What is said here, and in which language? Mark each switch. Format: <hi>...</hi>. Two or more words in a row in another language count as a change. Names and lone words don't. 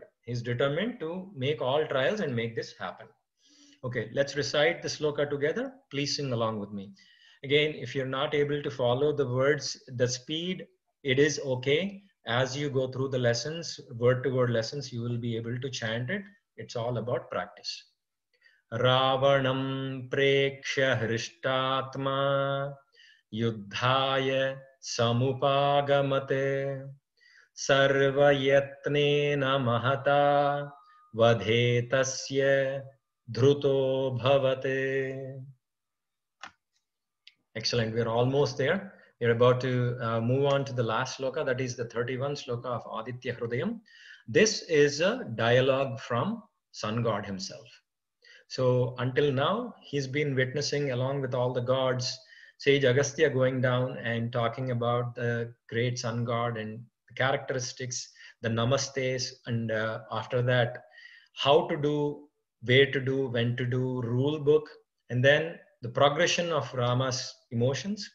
<en>He is determined to make all trials and make this happen. Okay, let's recite the sloka together. Please sing along with me. Again, if you're not able to follow the words, the speed, it is okay. As you go through the lessons, word to word lessons, you will be able to chant it. It's all about practice.</en> <sa>Ravanam Preksha Hristatma Yuddhaya Samupagamate Sarvayatnena Mahata Vadhetasya Dhruto Bhavate.</sa> <en>Excellent. We're almost there. We're about to move on to the last sloka, that is the 31 sloka of Aditya Hrudayam. This is a dialogue from Sun God himself. So until now, he's been witnessing along with all the gods, Sage Agastya going down and talking about the great Sun God and the characteristics, the namastes, and after that, how to do, where to do, when to do, rule book, and then the progression of Rama's emotions.</en>